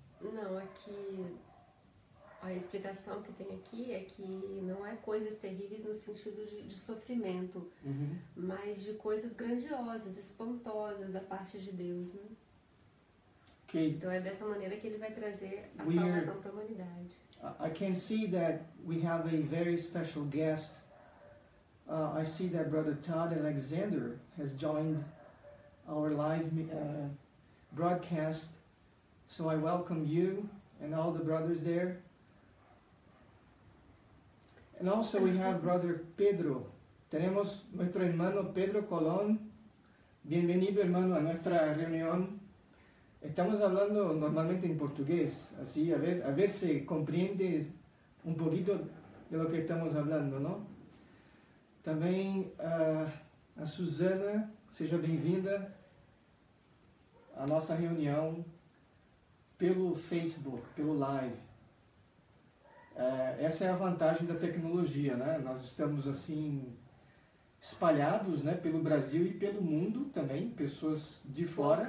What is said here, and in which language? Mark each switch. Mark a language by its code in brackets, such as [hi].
[pt] Não, aqui a explicação que tem aqui é que não é coisas terríveis no sentido de sofrimento, mas de coisas grandiosas, espantosas da parte de Deus, né? Okay. Então é dessa maneira que ele vai trazer a salvação para a humanidade. [en] I can see that we have a very special guest. I see that Brother Todd Alexander has joined our live broadcast. So I welcome you and all the brothers there. And also we have Brother Pedro. [es] Tenemos nuestro hermano Pedro Colón. Bienvenido, hermano, a nuestra reunión. Estamos hablando normalmente en portugués, así a ver si comprende un poquito de lo que estamos hablando, ¿no? [pt] Também a Susana, seja bem-vinda à nossa reunião pelo Facebook, pelo Live. Essa é a vantagem da tecnologia, né? Nós estamos assim espalhados, né, pelo Brasil e pelo mundo também, pessoas de fora.